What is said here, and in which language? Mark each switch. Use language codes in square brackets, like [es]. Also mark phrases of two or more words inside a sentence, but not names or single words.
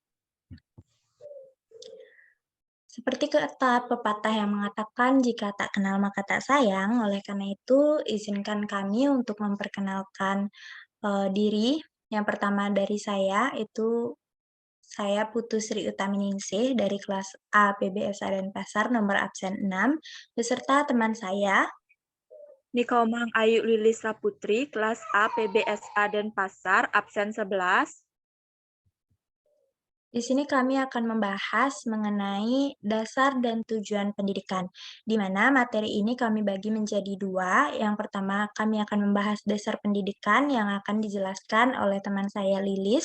[id] Seperti kata pepatah yang mengatakan, "Jika tak kenal maka tak sayang." Oleh karena itu, izinkan kami untuk memperkenalkan diri. Yang pertama dari saya itu saya Putu Sri Utaminingsih dari kelas A PBSA Denpasar nomor absen 6 beserta teman saya. Nikomang Ayu Lilis Saputri, kelas A PBSA Denpasar, absen 11. Di sini kami akan membahas mengenai dasar dan tujuan pendidikan, di mana materi ini kami bagi menjadi 2. Yang pertama, kami akan membahas dasar pendidikan yang akan dijelaskan oleh teman saya Lilis.